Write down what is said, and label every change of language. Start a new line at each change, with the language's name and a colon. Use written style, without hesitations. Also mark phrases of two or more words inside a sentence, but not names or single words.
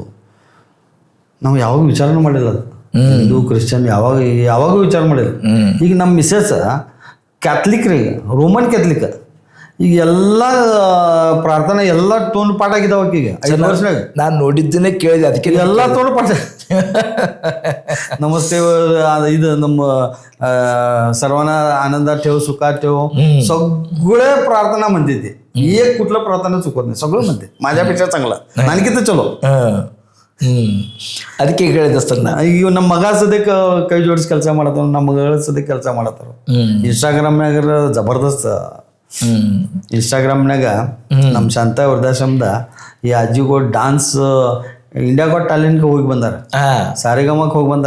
Kannada: ನಾವು ಯಾವಾಗ ವಿಚಾರನೂ ಮಾಡಿಲ್ಲ ಅದು. ಹಿಂದೂ ಕ್ರಿಶ್ಚಿಯನ್ ಯಾವಾಗೂ ವಿಚಾರ ಮಾಡಿಲ್ಲ. ಈಗ ನಮ್ಮ ಮಿಸಸ್ ಕ್ಯಾಥಲಿಕ್ ರೀ, ರೋಮನ್ ಕ್ಯಾಥಲಿಕ್. ಈಗ ಎಲ್ಲ ಪ್ರಾರ್ಥನೆ ಎಲ್ಲ ಟೋನ್ ಪಾಠ ಆಗಿದ್ದಾವ ಆಕಿಗೆ 5 ವರ್ಷನಾಗ. ನಾನು ನೋಡಿದ್ದನ್ನೇ ಕೇಳಿದೆ, ಅದಕ್ಕೆ ಎಲ್ಲ ಟೋನ್ ಪಾಠ. ನಮಸ್ತೆ ಇದು ನಮ್ಮ
Marathi: सर्वांना आनंदात ठेव, सुखात ठेव, सगळे प्रार्थना म्हणते ते. एक कुठलं प्रार्थना चुकत नाही, सगळं म्हणते. माझ्यापेक्षा चांगला,
Kannada: ನನಗಿಂತ ಚಲೋ. ಅದಕ್ಕೆ ಹೇಳಿದ ಸರ್, ಈಗ ನಮ್ಮ ಮಗ ಸದ್ಯಕ್ಕೆ ಕೈ ಜೋಡಿಸಿ ಕೆಲಸ ಮಾಡತ್ತಾವ, ನಮ್ಮ ಮಗಳ ಸದ್ಯಕ್ಕೆ ಕೆಲಸ ಮಾಡತ್ತಾರ. ಇನ್ಸ್ಟಾಗ್ರಾಮ್ನಾಗ ಜಬರ್ದಸ್ತ್. ಇನ್ಸ್ಟಾಗ್ರಾಮ್ನಾಗ ನಮ್ಮ ಶಾಂತ ವೃದ್ಧಾಶ್ರಮದ ಈ ಅಜ್ಜಿಗಳು ಡಾನ್ಸ್ ಇಂಡಿಯಾ ಗಾಟ್ ಟ್ಯಾಲೆಂಟ್ಗೆ ಹೋಗಿ ಬಂದಾರ, ಸಾರೆಗಮಕ್ಕೆ ಹೋಗಿ ಬಂದಾರ.